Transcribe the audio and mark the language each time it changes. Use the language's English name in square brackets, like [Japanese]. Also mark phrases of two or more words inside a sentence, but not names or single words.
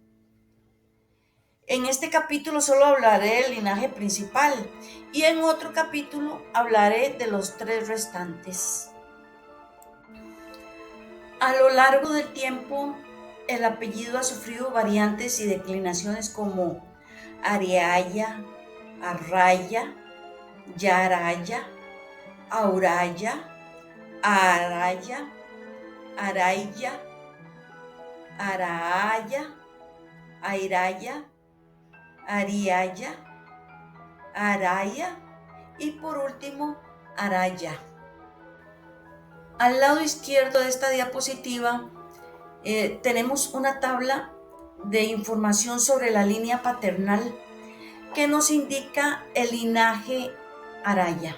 [Spanish] En este capítulo solo hablaré del linaje principal y en otro capítulo hablaré de los 3 restantes. A lo largo del tiempo, el apellido ha sufrido variantes y declinaciones como Ariaya, Arraya, Yaraya, Auraya, Araya, Araya, Araaya, Airaya, Ariaya, Araya y por último Araya. Al lado izquierdo de esta diapositiva tenemos una tabla de información sobre la línea paternal que nos indica el linaje Araya.